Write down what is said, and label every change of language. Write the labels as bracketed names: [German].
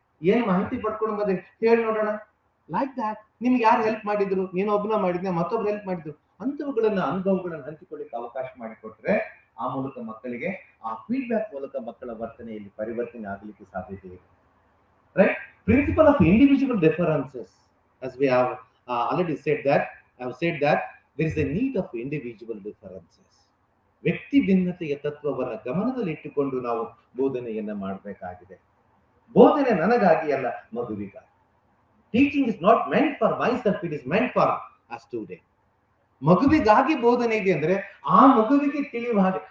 [Kannada] ಏನ್ ಮಾಹಿತಿ ಪಡ್ಕೊಂಡು ಬಂದ್ರಿ? ಹೇಳಿ ನೋಡೋಣ. Like that. ನಿಮ್ಗೆ ಯಾರು ಹೆಲ್ಪ್ ಮಾಡಿದ್ರು? ನೀನು ಒಬ್ಬನ ಮಾಡಿದ್ನ, ಮತ್ತೊಬ್ರು ಹೆಲ್ಪ್ ಮಾಡಿದ್ರು? ಅಂತವುಗಳನ್ನ ಅನುಭವಗಳನ್ನ ಹಂಚಿಕೊಳ್ಳಿಕ್ಕೆ ಅವಕಾಶ ಮಾಡಿಕೊಟ್ರೆ ಆ ಮೂಲಕ ಮಕ್ಕಳಿಗೆ, ಆ ಫೀಡ್ಬ್ಯಾಕ್ ಮೂಲಕ ಮಕ್ಕಳ ವರ್ತನೆಯಲ್ಲಿ ಪರಿವರ್ತನೆ ಆಗಲಿಕ್ಕೆ ಸಾಧ್ಯತೆ ಇದೆ. [English] Right? Principle of individual differences, as we have already said that, I have said that there is a need of individual differences. [Kannada] ವ್ಯಕ್ತಿ ಭಿನ್ನತೆಯ ತತ್ವವನ್ನ ಗಮನದಲ್ಲಿ ಇಟ್ಟುಕೊಂಡು ನಾವು ಬೋಧನೆಯನ್ನ ಮಾಡಬೇಕಾಗಿದೆ. ಬೋಧನೆ ನನಗಾಗಿ ಅಲ್ಲ, ಮಗುವಿಗಾಗಿ. [English] Teaching is not meant for myself, it is meant for a student. [Kannada] ಮಗುವಿಗಾಗಿ ಬೋಧನೆ ಇದೆ ಅಂದ್ರೆ ಆ ಮಗುವಿಗೆ ತಿಳಿಯುವ ಹಾಗೆ.